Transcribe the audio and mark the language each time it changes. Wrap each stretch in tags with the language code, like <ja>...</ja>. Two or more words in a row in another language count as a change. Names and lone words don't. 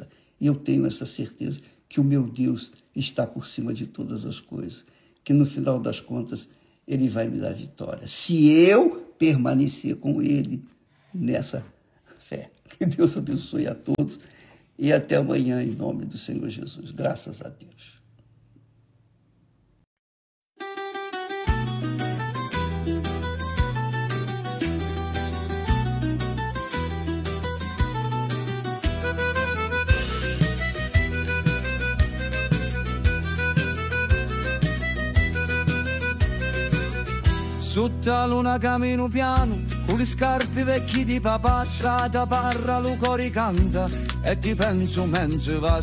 <pt>E eu tenho essa certeza que o meu Deus está por cima de todas as coisas, que no final das contas Ele vai me dar vitória. Se eu permanecer com Ele nessa fé. Que Deus abençoe a todos e até amanhã, em nome do Senhor Jesus. Graças a Deus.</pt> <it>Sotto la luna cammino piano, con le scarpe vecchie di papà, strada parra, lo cori canta, e ti penso mentre va.</it>